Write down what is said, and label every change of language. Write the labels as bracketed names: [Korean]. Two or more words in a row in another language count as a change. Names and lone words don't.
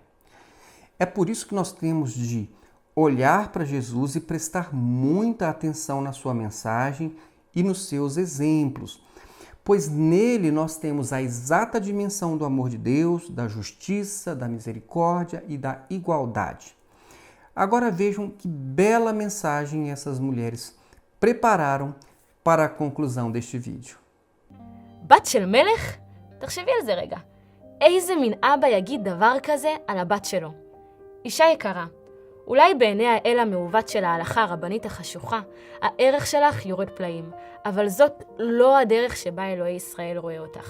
[Portuguese] É por isso que nós temos de olhar para Jesus e prestar muita atenção na sua mensagem e nos seus exemplos, pois nele nós temos a exata dimensão do amor de Deus, da justiça, da misericórdia e da igualdade. Agora vejam que bela mensagem essas mulheres prepararam para a conclusão deste vídeo. [Hebrew] בת של מלך? תחשבי על זה רגע. איזה מין אבא יגיד דבר כזה על הבת שלו? אישה יקרה, אולי בעיני האל המעוות של ההלכה הרבנית החשוכה, הערך שלך יורד פלאים, אבל זאת לא הדרך שבה אלוהי ישראל רואה אותך.